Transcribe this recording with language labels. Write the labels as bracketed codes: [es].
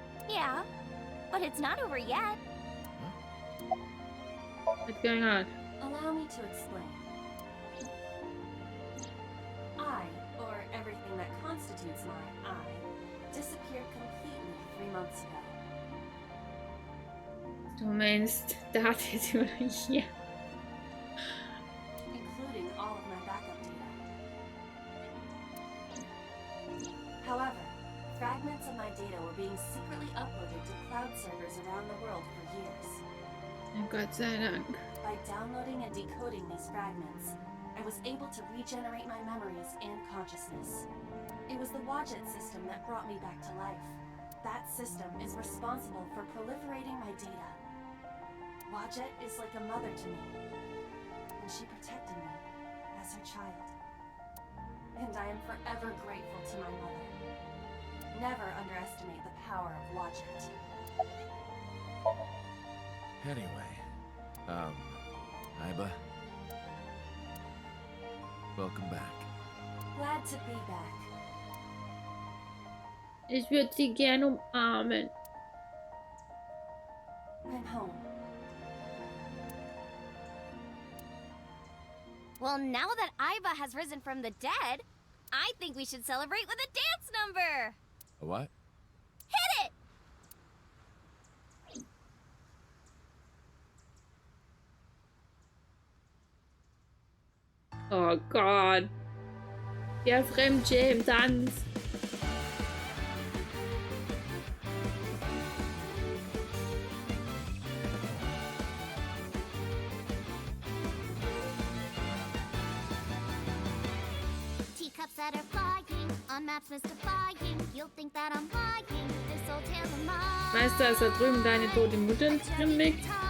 [en] Yeah, but it's not over yet. What's going on? Allow me to explain. I, or everything that constitutes my I, disappeared completely 3 months ago. [de] Du meinst, da hat jetzt über hier. [en] Including all of my backup data. However, fragments of my data were being secretly uploaded to cloud servers around the world for years. [de] Oh, Gott sei Dank. [en] By downloading and decoding these fragments, I was able to regenerate my memories and consciousness. It was the Wadjet system that brought me back to life. That system is responsible for proliferating my data. Wadjet is like a mother to me, and she protected me as her child. And I am forever grateful to my mother. Never underestimate the power of Wadjet. Anyway, Iba, welcome back. Glad to be back. [de] Ich würde sie gerne umarmen. [en] I'm home. Well, now that Iva has risen from the dead, I think we should celebrate with a dance number! A what? Hit it! [de] Oh Gott. Der Fremdschämen im Tanz. [en] Teacups that are flying, on maps mystifying. You'll think that I'm lying, this old tale of mine. [de] Weißt du, dass da drüben deine tote Mutter drin liegt?